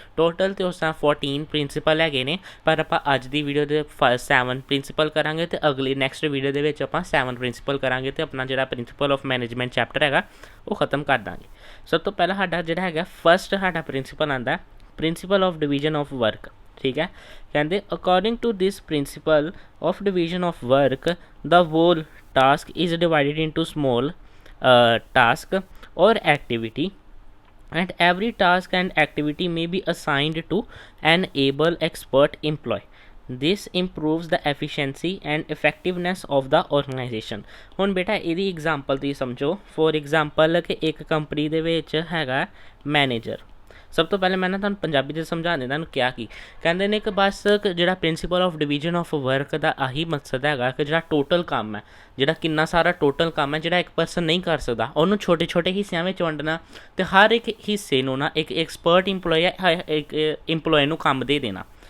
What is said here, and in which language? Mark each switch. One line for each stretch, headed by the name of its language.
Punjabi: Total ਤੇ ਉਸ ਤਰ੍ਹਾਂ 14 ਪ੍ਰਿੰਸੀਪਲ ਹੈਗੇ ਨੇ, ਪਰ ਆਪਾਂ ਅੱਜ ਦੀ ਵੀਡੀਓ ਦੇ 7 ਪ੍ਰਿੰਸੀਪਲ ਕਰਾਂਗੇ ਅਤੇ ਅਗਲੀ ਨੈਕਸਟ ਵੀਡੀਓ ਦੇ ਵਿੱਚ ਆਪਾਂ 7 ਪ੍ਰਿੰਸੀਪਲ ਕਰਾਂਗੇ ਅਤੇ ਆਪਣਾ ਜਿਹੜਾ ਪ੍ਰਿੰਸੀਪਲ ਆਫ ਮੈਨੇਜਮੈਂਟ ਚੈਪਟਰ ਹੈਗਾ ਉਹ ਖਤਮ ਕਰ ਦਾਂਗੇ। ਸਭ ਤੋਂ ਪਹਿਲਾਂ ਸਾਡਾ ਜਿਹੜਾ ਹੈਗਾ ਫਸਟ ਸਾਡਾ ਪ੍ਰਿੰਸੀਪਲ ਆਉਂਦਾ principal of division of work. ਠੀਕ ਹੈ, ਕਹਿੰਦੇ
English: According to this principle of division of work the whole task is divided into small task or activity and every task and activity may be assigned to an able expert employee. This improves the efficiency and effectiveness of the organization।
Punjabi: ਹੁਣ ਬੇਟਾ ਇਹਦੀ example ਤੁਸੀਂ ਸਮਝੋ। For example ਕਿ ਇੱਕ company ਦੇ ਵਿੱਚ ਹੈਗਾ ਮੈਨੇਜਰ। ਸਭ ਤੋਂ ਪਹਿਲੇ ਮੈਂ ਨਾ ਤੁਹਾਨੂੰ ਪੰਜਾਬੀ 'ਚ ਸਮਝਾ ਦਿੰਦਾ ਤੁਹਾਨੂੰ ਕਿਹਾ ਕੀ ਕਹਿੰਦੇ ਨੇ ਕਿ ਬਸ ਜਿਹੜਾ principal of division of work ਦਾ ਆਹੀ ਮਕਸਦ ਹੈਗਾ ਕਿ ਜਿਹੜਾ ਟੋਟਲ ਕੰਮ ਹੈ, ਜਿਹੜਾ ਕਿੰਨਾ ਸਾਰਾ ਟੋਟਲ ਕੰਮ ਹੈ ਜਿਹੜਾ ਇੱਕ ਪਰਸਨ ਨਹੀਂ ਕਰ ਸਕਦਾ, ਉਹਨੂੰ ਛੋਟੇ ਛੋਟੇ ਹਿੱਸਿਆਂ ਵਿੱਚ ਵੰਡਣਾ ਅਤੇ ਹਰ ਇੱਕ ਹਿੱਸੇ ਨੂੰ ਨਾ ਇੱਕ ਐਕਸਪਰਟ ਇੰਪਲੋਈ ਇੱਕ ਇੰਪਲੋਈ ਨੂੰ ਕੰਮ ਦੇ ਦੇਣਾ।